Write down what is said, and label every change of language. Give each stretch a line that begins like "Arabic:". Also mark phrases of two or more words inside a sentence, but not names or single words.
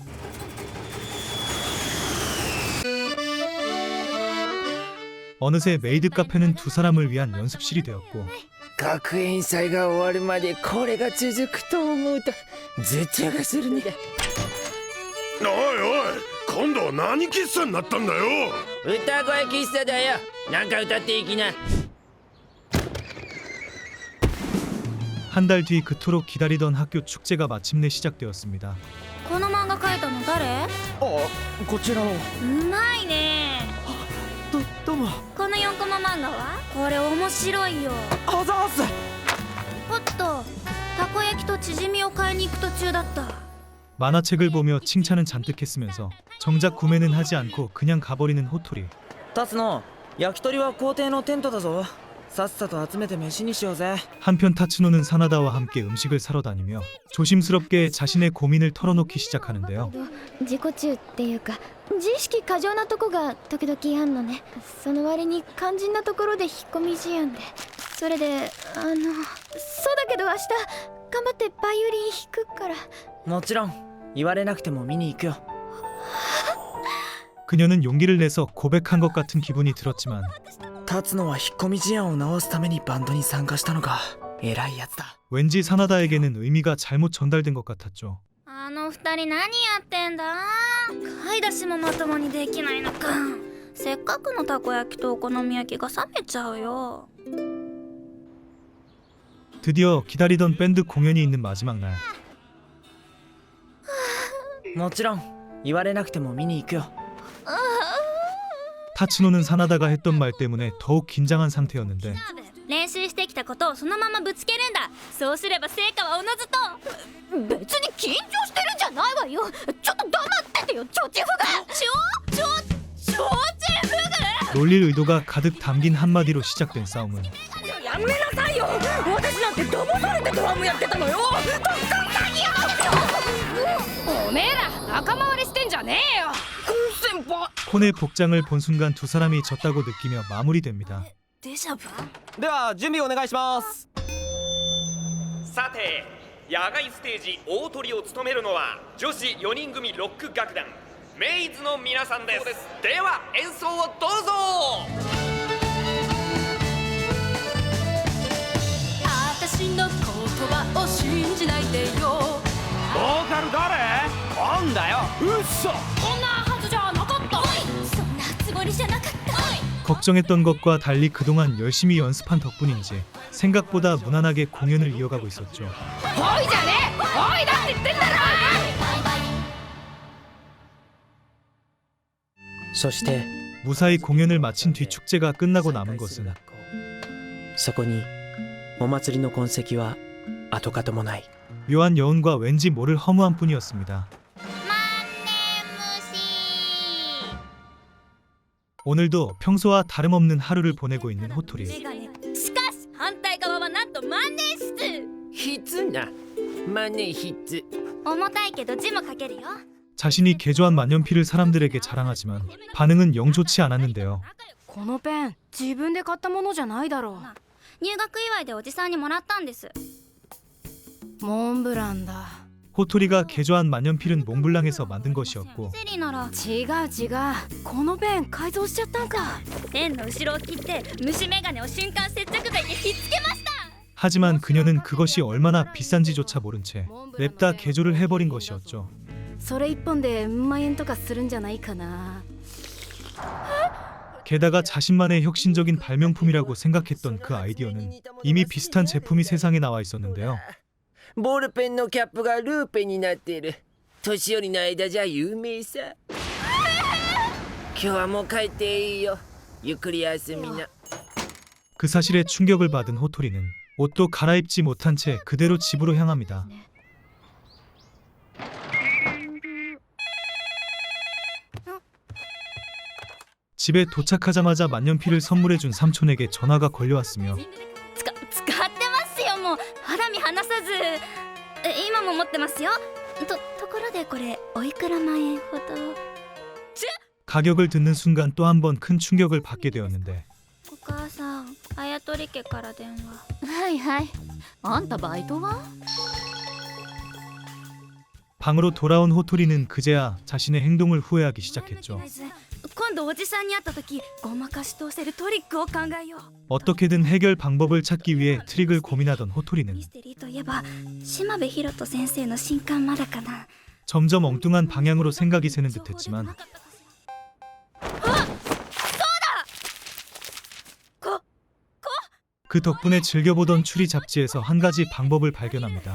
Korean: 어느새 메이드 카페는 두 사람을 위한 연습실이 되었고
Japanese: 学園祭が終わるまでこれが続くと思うと絶対がするね。おいおい、今度は何喫茶になったんだよ。歌声喫茶だよ。なんか歌っていきな。
Korean: 한 달 뒤 그토록 기다리던 학교 축제가 마침내 시작되었습니다.
Japanese: この漫画描いたの誰？あ、こちらの。うまいね。どうも。この4コマ漫画は？これ面白いよ。あざーす。おっと、たこ焼きとチヂミを買いに行く途中だった。
Korean: 만화책을 보며 칭찬은 잔뜩 했으면서 정작 구매는 하지 않고 그냥 가버리는 호토리.
Japanese: タツノ、焼き鳥は校庭のテントだぞ。さっさと集めて飯にしようぜ。
Korean: 한편 타츠노는 사나다와 함께 음식을 사러 다니며 조심스럽게 자신의 고민을 털어놓기 시작하는데요.
Japanese: 自己中っていうか自意識過剰なとこが時々あんのね。その割に肝心なところで引っ込み思案で。それでそうだけど明日頑張ってバイオリン弾くから。もちろん言われなくても見に行くよ。
Korean: 그녀는 용기를 내서 고백한 것 같은 기분이 들었지만
Japanese: タツノは引っ込み思案を直すためにバンドに参加したのか。偉いやつだ。
Korean: 왠지 사나다에게는 의미가 잘못 전달된 것 같았죠.
Japanese: あの二人何やってんだ。買い出しもまともにできないのか。せっかくのたこ焼きとお好み焼きが冷めちゃうよ。
Korean: 드디어 기다리던 밴드 공연이 있는 마지막 날.
Japanese: もちろん言われなくても見に行くよ。
Korean: 타츠노는 사나다가 했던 말 때문에 더욱 긴장한 상태였는데
Japanese: 練習してきたことをそのままぶつけるんだ。そうすれば成果はおのずと。別に緊張してるんじゃないわよ。ちょっと黙っててよ、チョチフが。
Korean: 놀릴 의도가 가득 담긴 한마디로 시작된 싸움은
Japanese: やめなさいよ。私なんて騙されてドラムやってたのよ。おめえら仲間割れしてんじゃねえよ。先輩。
Korean: 콘의 복장을 본 순간 두 사람이 졌다고 느끼며 마무리됩니다.
Japanese: デジャブ。では準備お願いします。さて野外ステージ大トリを務めるのは女子4人組ロック楽団メイズの皆さんです。では演奏をどうぞ。私の言葉を信じないでよ。ボーカル誰？なんだよ。うっそ。こんなはずじゃなかった。そんなつもりじゃなかった。
Korean: 걱정했던 것과 달리 그동안 열심히 연습한 덕분인지 생각보다 무난하게 공연을 이어가고 있었죠.
Japanese: おいじゃねえ。おいだって言ってんだろ。そして
Korean: 무사히 공연을 마친 뒤 축제가 끝나고 남은 것은
Japanese: そこにお祭りの痕跡は跡形もない。
Korean: 묘한 여운과 왠지 모를 허무함 뿐이었습니다. 오늘도 평소와 다름없는 하루를 보내고 있는 호토리.
Japanese: しかし反対側はなんと万年筆。ひつな万年筆。重たいけど字も書けるよ。
Korean: 자신이 개조한 만년필을 사람들에게 자랑하지만 반응은 영 좋지 않았는데요.
Japanese: このペン自分で買ったものじゃないだろう。入学祝いでおじさんにもらったんです。モンブランだ。
Korean: 호토리가 개조한 만년필은 몽블랑에서 만든 것이었고
Japanese: セリなら違う違う。このペン改造しちゃったんか。ペンの後ろを切って虫眼鏡を瞬間接着剤でひっつけました。
Korean: 하지만 그녀는 그것이 얼마나 비싼지조차 모른 채 냅다 개조를 해버린 것이었죠.
Japanese: それ1本で1万円とかするんじゃないかな。
Korean: 게다가 자신만의 혁신적인 발명품이라고 생각했던 그 아이디어는 이미 비슷한 제품이 세상에 나와 있었는데요.
Japanese: ボールペンのキャップがルーペになっている。年寄りの間じゃ有名さ。今日はもう帰っていいよ。ゆっくり休みな。
Korean: 그 사실에 충격을 받은 호토리는 옷도 갈아입지 못한 채 그대로 집으로 향합니다. 집에 도착하자마자 만년필을 선물해준 삼촌에게 전화가 걸려왔으며
Japanese: 使ってますよ。もう肌身離さず。今も持ってますよ。ところでこれおいくら万円ほど。
Korean: 가격을 듣는 순간 또 한 번 큰 충격을 받게 되었는데
Japanese: お母さん、あやとり家から電話。はいはい。あんたバイトは？
Korean: 방으로 돌아온 호토리는 그제야 자신의 행동을 후회하기 시작했죠.
Japanese: 今度おじさんに会った時ごまかし通せるトリックを考えよう。
Korean: 어떻게든 해결 방법을 찾기 위해 트릭을 고민하던 호토리는
Japanese: ミステリーといえば島辺博人先生の新刊まだかな。
Korean: 점점 엉뚱한 방향으로 생각이 새는 듯했지만 그 덕분에 즐겨보던 추리 잡지에서 한 가지 방법을 발견합니다.